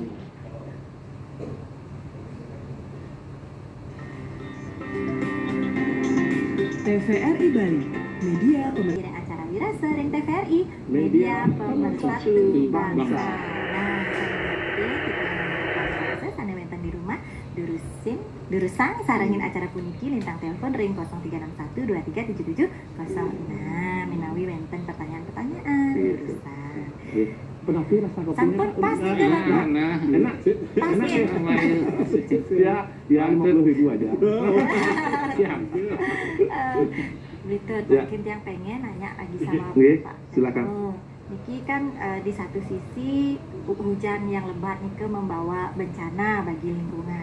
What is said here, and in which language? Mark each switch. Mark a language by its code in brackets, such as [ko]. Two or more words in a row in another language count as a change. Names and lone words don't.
[id] TVRI Bali, media pemerintah. Acara Wirasa Ring TVRI, media pemersatu bangsa. [ban] Di rumah durusang sarangin acara puniki lintang telepon ring 0361 2377 menawi wenten pertanyaan-pertanyaan durusang. [id] Penapi rasa kopinya. Sampun pas juga lah. Enak sih. Enak ya. Ya 50.000 aja. Siap. Gitu, mungkin yang pengen nanya lagi sama Pak. Silakan. Niki kan di satu sisi hujan yang lebat nih membawa bencana bagi lingkungan.